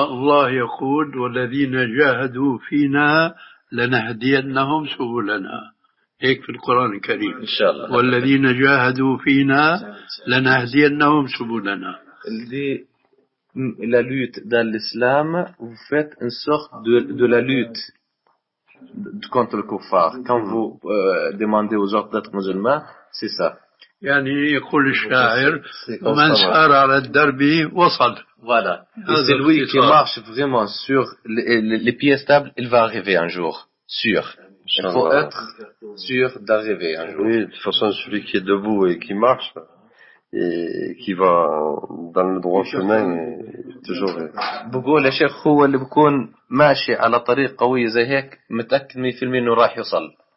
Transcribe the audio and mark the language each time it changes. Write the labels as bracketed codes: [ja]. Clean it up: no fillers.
[ar] والله يقول والذين جاهدوا فينا لنهدينهم سبلنا، هيك في القران الكريم ان شاء الله. والذين جاهدوا فينا لنهدينهم سبلنا. [fr] La lutte dans l'islam, vous faites une sorte de la lutte contre le kuffar. Quand vous demandez aux autres d'être musulmans, c'est ça. [ar] يعني يقول الشاعر ومن سار على الدرب وصل. [fr] Voilà. Et c'est lui qui marche vraiment sur les pieds stables, il va arriver un jour. Sûr. Il faut être sûr d'arriver un jour. Oui, de toute façon, celui qui est debout et qui marche et qui va dans le droit chemin toujours. [ar] هو اللي بكون ماشي على طريق قوي زي هيك متاكد 100% انه راح يوصل.